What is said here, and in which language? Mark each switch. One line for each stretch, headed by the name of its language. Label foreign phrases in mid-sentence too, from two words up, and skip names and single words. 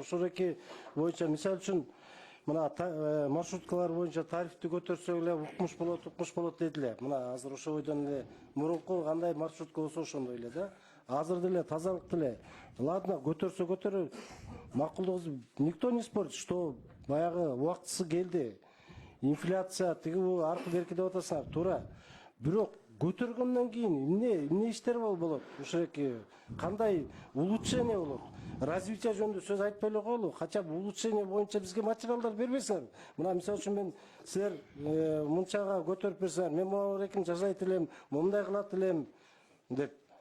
Kyrgyz: Ошол эки боюнча, мисалы үчүн, мына маршруткалар боюнча тарифти көтөрсөк эле укмуш болот дедиле. Мына азыр ошо бойдон эле мурунку кандай маршрутка болсо ошондой эле да. Азыр деле тазалык деле. Ладно, көтөрсө макулдугубуз
Russian: никто не спорит, что
Kyrgyz: баягы убактысы келди. Инфляция тиги аркы берки деп атасыңар, туура. Бирок көтөргөндөн кийин эмне иштер болот? Ошо эки кандай улучшение болот? Развитие жөнүндө сөз айтпай эле коелу. Кача улучшение боюнча бизге материалдар бербейсиңер. Мына мисалы үчүн мен силер мынчага көтөрүп берсеңер, мен могу эркин жасайт элем, мындай кылат элем деп.